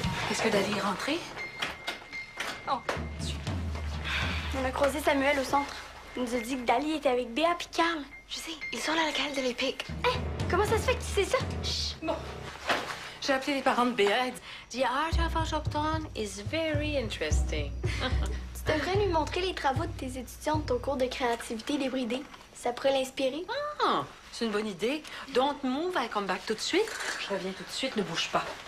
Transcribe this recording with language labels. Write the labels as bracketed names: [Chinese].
[French] Est-ce que Dali est rentrée? Oh, On a croisé Samuel au centre. Il nous a dit que Dali était avec Béa puis Carl. Je sais, ils sont à la locale de l'Épique. Hein? Comment ça se fait que tu sais ça? Chut. Bon. J'ai appelé les parents de Béa. [English] The art of autochtone is very interesting. [French] Tu devrais lui montrer les travaux de tes étudiantes au cours de créativité débridée. Ça pourrait l'inspirer. Ah, c'est une bonne idée. [English] Don't move, I come back [French] tout de suite. Je reviens tout de suite, ne bouge pas.